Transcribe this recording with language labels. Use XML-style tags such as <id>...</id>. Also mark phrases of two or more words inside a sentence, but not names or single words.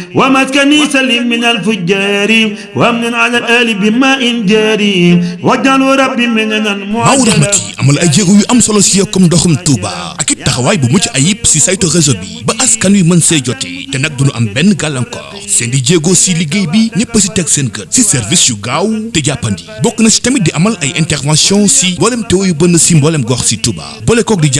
<ar>ومسكني سلم من الفجار وامن على الآل بماء جاري واجعل ربي مننا</ar> <wo>Maawu Rahmati amal ay jéego yu am solo si yokkum ndoxum Touba ak it taxawaay bu mucc ayib si saytu réseau bi ba askan wi mën see joti te nag duñu am benn gàllankoor seen di jéego si liggéey bi ñëpp si teg seen kër si service yu gaaw te jàppandi bokk na si tamit di amal ay intervention si mboolem teew yu bënn si mboolem gox si Touba boole kook di</wo>